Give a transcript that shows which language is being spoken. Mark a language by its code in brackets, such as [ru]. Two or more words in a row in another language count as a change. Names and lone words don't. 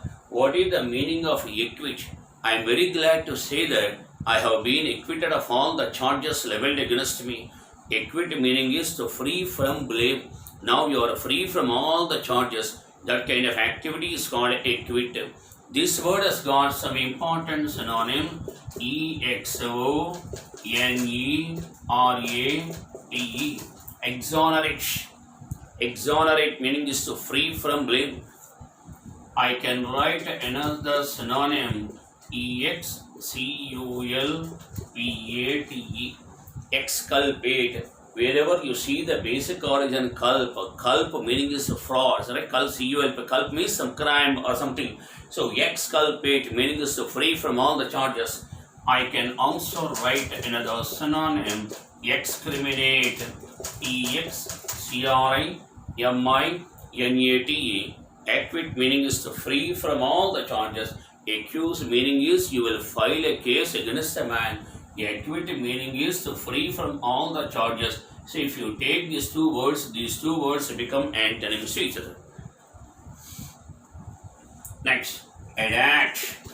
[en] What is the meaning of acquit? I am very glad to say that I have been acquitted of all the charges leveled against me. Acquit meaning is to free from blame. Now you are free from all the charges. That kind of activity is called acquit. This word has got some important synonym, E-X-O-N-E-R-A-T-E. Exonerate. Exonerate meaning is to free from blame. I can write another synonym, E-X-C-U-L-P-A-T-E. Exculpate. Wherever you see the basic origin culp meaning is fraud, right? Culp, C-U-L-P, culp means some crime or something. So exculpate meaning is to free from all the charges. I can also write another synonym, excriminate, E-X-C-R-I-M-I-N-A-T-E. Acquit meaning is to free from all the charges. Accuse meaning is you will file a case against a man. Acquit meaning is to free from all the charges. So if you take these two words become antonyms to each other. Next, adapt.